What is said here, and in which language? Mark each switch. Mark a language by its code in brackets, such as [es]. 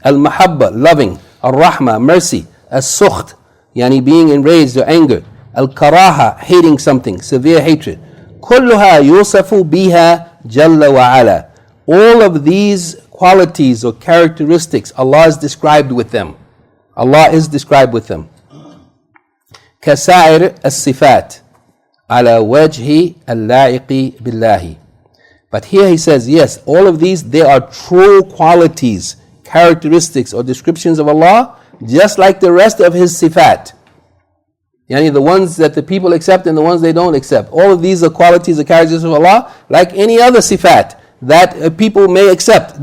[en] Al-Mahabba, loving. Al-Rahma, mercy. Al-Sukht, being enraged or angered. Al-Karaha, hating something, severe hatred. [ar] كلها يوصف بها جل وعلا. [en] All of these qualities or characteristics, Allah is described with them. Allah is described with them. [ar] كسائر الصفات على وجه اللائق بالله. [en] But here he says, yes, all of these, they are true qualities, characteristics or descriptions of Allah, just like the rest of His sifat. The ones that the people accept and the ones they don't accept. All of these are qualities or characteristics of Allah, like any other sifat that people may accept.